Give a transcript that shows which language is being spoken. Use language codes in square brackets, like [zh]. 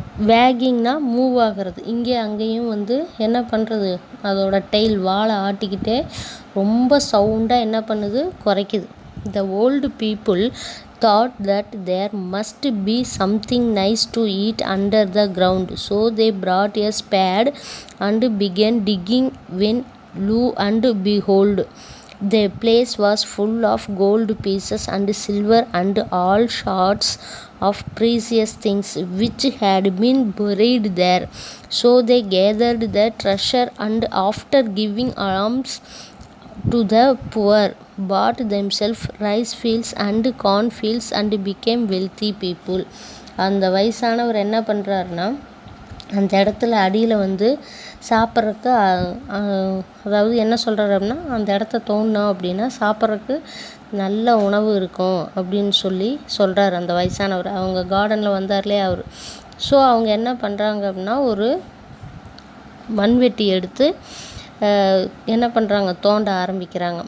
[ta] வேகிங்னா move ஆகிறது, இங்கே அங்கேயும் என்ன பண்ணுறது, அதோட டெய்ல் வாலை ஆட்டிக்கிட்டே ரொம்ப சவுண்டாக என்ன பண்ணுது, குறைக்குது. [en] The old people thought that there must be something nice to eat under the ground, so they brought a spade and began digging. When and behold, the place was full of gold pieces and silver and all sorts of precious things which had been buried there. So they gathered the treasure, and after giving alms to the poor, bought themselves rice fields and corn fields and became wealthy people. [ta] அந்த வயசானவர் என்ன பண்ணுறாருன்னா, அந்த இடத்துல அடியில் வந்து சாப்பிட்றதுக்கு அதாவது என்ன சொல்கிறாரு அப்படின்னா, அந்த இடத்த தோண்டினோம் அப்படின்னா சாப்பிட்றதுக்கு நல்ல உணவு இருக்கும் அப்படின்னு சொல்லி சொல்கிறார் அந்த வயசானவர். அவங்க கார்டனில் வந்தார்லே அவர். ஸோ அவங்க என்ன பண்ணுறாங்க அப்படின்னா, ஒரு மண்வெட்டி எடுத்து என்ன பண்ணுறாங்க, தோண்ட ஆரம்பிக்கிறாங்க.